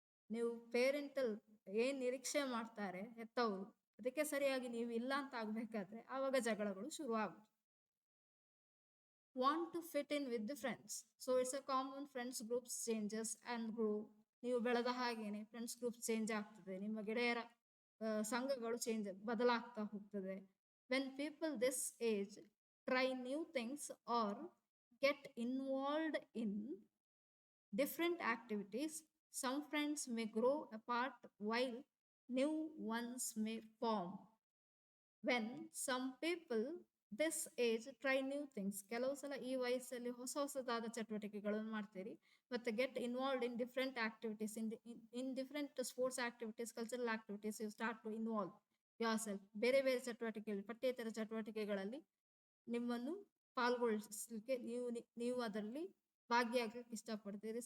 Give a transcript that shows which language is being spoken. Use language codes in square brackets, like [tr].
[kn] ನೀವು ಪೇರೆಂಟಲ್ ಏನ್ ನಿರೀಕ್ಷೆ ಮಾಡ್ತಾರೆ ಹೆತ್ತವರು ಅದಕ್ಕೆ ಸರಿಯಾಗಿ ನೀವು ಇಲ್ಲ ಅಂತ ಆಗ್ಬೇಕಾದ್ರೆ ಆವಾಗ ಜಗಳಗಳು ಶುರು ಆಗುತ್ತೆ. [en] Want to fit in with the friends. So it's a common friends groups changes and grow. [kn] ನೀವು ಬೆಳೆದ ಹಾಗೇನೆ [en] friends group change [kn] ಆಗ್ತದೆ, ನಿಮ್ಮ ಗೆಳೆಯರ ಸಂಘಗಳು ಚೇಂಜ್ ಬದಲಾಗ್ತಾ ಹೋಗ್ತದೆ. [en] When people this age try new things or get involved in different activities, some friends may grow apart while new ones may form. When some people this age try new things, [kn] ಕೆಲವು ಸಲ ಈ ವಯಸ್ಸಲ್ಲಿ ಹೊಸ ಹೊಸದಾದ ಚಟುವಟಿಕೆಗಳನ್ನು ಮಾಡ್ತೀರಿ, ಮತ್ತೆ [en] Get involved in different activities, in different sports activities, cultural activities, you start to involve yourself. [kn] ಬೇರೆ ಬೇರೆ ಚಟುವಟಿಕೆಗಳು, ಪಠ್ಯೇತರ ಚಟುವಟಿಕೆಗಳಲ್ಲಿ ನಿಮ್ಮನ್ನು ಪಾಲ್ಗೊಳಿಸಲಿಕ್ಕೆ ನೀವು ಅದರಲ್ಲಿ ಭಾಗಿಯಾಗಲಿಕ್ಕೆ ಇಷ್ಟಪಡ್ತೀರಿ.